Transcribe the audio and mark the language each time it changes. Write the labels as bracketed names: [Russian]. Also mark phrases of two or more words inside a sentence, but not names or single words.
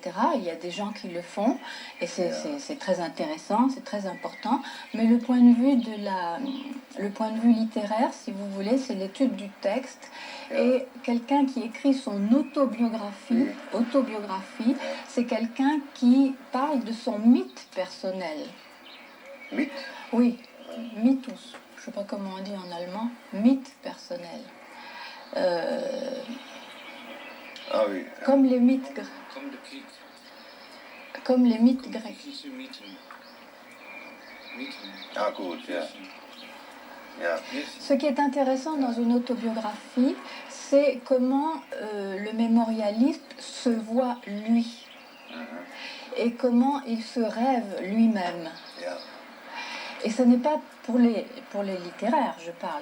[French] Il y a des gens qui le font, et c'est très intéressant, c'est très important, mais le point de vue littéraire, si vous voulez, c'est l'étude du texte, et quelqu'un qui écrit son autobiographie, c'est quelqu'un qui parle de son mythe personnel. Mythe? Oui, mythos, je ne sais pas comment on dit en allemand, mythe personnel. Ah oui. Comme les mythes grecs. Comme les mythes grecs. [German] Ah gut, ja. Ja. [French] Ce qui est intéressant dans une autobiographie, c'est comment le mémorialiste se voit lui et comment il se rêve lui-même. [German] Ja. [French] Et ce n'est pas pour les littéraires, je parle.